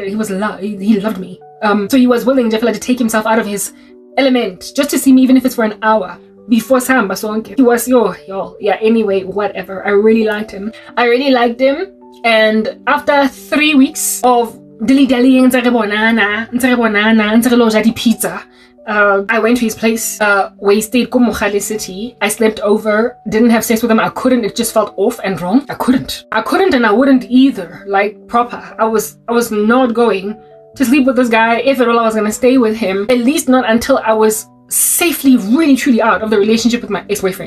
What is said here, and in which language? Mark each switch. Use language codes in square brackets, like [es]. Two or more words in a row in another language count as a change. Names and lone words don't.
[en] He loved me. So he was willing to take himself out of his element just to see me, even if it's for an hour. Before Samba Sonke. He was anyway, whatever. I really liked him. And after 3 weeks of dilly-dallying, [st] ntse re lo ja di-pizza. [en] I went to his place, where he stayed ko Mogale City. I slept over, didn't have sex with him. I couldn't, it just felt off and wrong. I couldn't and I wouldn't either, like proper. I was not going to sleep with this guy. If at all I was gonna stay with him, at least not until I was safely, really truly out of the relationship with my ex-boyfriend.